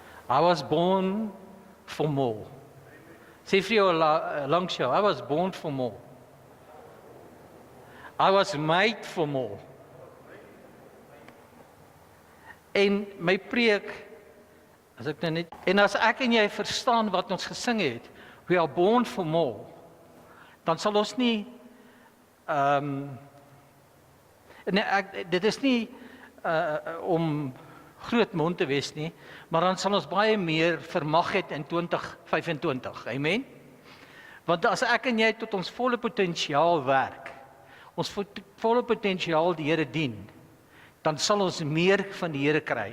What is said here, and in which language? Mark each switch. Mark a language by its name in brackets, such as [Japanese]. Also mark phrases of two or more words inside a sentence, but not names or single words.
[English] I was born for more. [Afrikaans] Sê vir jou langs jou, [English] I was born for more. I was made for more. [Afrikaans] En my preek, as ek nou net, en as ek en jy verstaan wat ons gesing het, [English] we are born for more, [Afrikaans] dan sal ons nie, dit is nie om groot mond te wees nie, maar dan sal ons baie meer vermag het in 2025, amen? Want as ek en jy tot ons volle potensiaal werk, ons volle potensiaal die Here dien, dan sal ons meer van die Here kry.